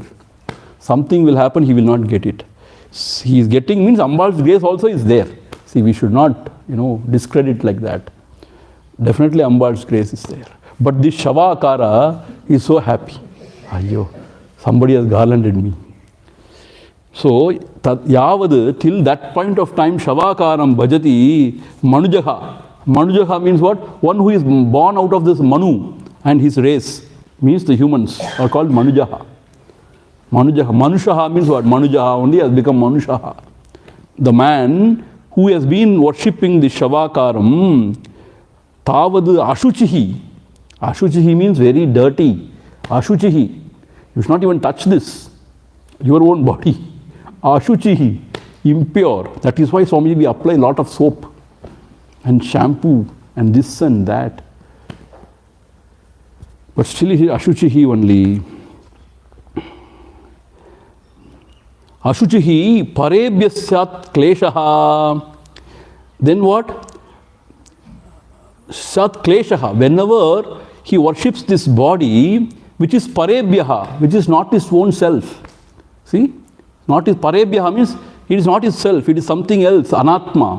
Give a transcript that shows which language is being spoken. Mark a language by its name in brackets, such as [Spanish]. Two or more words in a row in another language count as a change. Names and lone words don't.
[English] Something will happen, he will not get it. He is getting means Ambal's grace also is there. See, we should not, discredit like that. Definitely Ambal's grace is there. But this Shavakara is so happy. Ayyo, somebody has garlanded me. So, yavad, till that point of time, [Sanskrit] Shavakaram bhajati manujaha. [English] Manujaha means what? One who is born out of this Manu and his race, means the humans are called Manujaha. Manujaha. Manushaha means what? Manujaha only has become Manushaha. The man who has been worshipping the Shavakaram, [Sanskrit] tavad ashuchihi. [English] Ashuchihi means very dirty. Ashuchihi. You should not even touch this, your own body. Ashuchihi. impure. That is why Swami, we apply a lot of soap and shampoo and this and that. But still he is ashuchihi only. [Sanskrit] Ashuchihi parebhyasyat kleshaha. [English] Then what? [Sanskrit] Sat kleshaha. [English] Whenever he worships this body, which is parebhyaha, which is not his own self. See? Not his parebhyaha means it is not his self, it is something else, anatma.